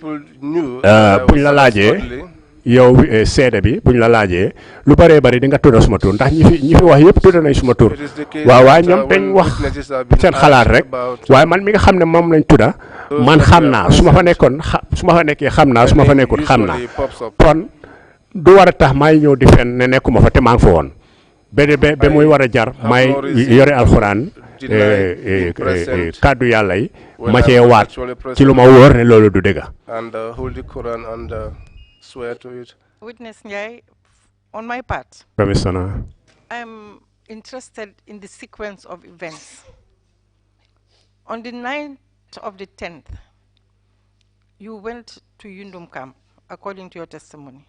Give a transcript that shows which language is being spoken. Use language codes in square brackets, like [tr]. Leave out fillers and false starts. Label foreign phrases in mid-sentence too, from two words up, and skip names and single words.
[wo] buñ la laajee yow seede bi buñ la laajee lu bëree bëri di nga tudda suma tur ndax ñi fi wax yëpp tudda nañ suma tur waaw waaye ñoom dañ wax seen xalaat rek waaye man mi nga xam ne moom lañ tudda man xam naa su ma fa nekkee xam naa su ma fa nekkul xam naa kon du war a tax may ñëw di fen ne nekkuma fa te maa ngi fa woon ba muy war a jar may yore alxuraan kàddu yàlla yi ma cee waat ci lu ma wóor ne loolu du dëgg. [en] Swear to it. Witness Njai, on my part, Commissioner, I'm interested in the sequence of events. On the 9th of the 10th, you went to Yundum camp, according to your testimony.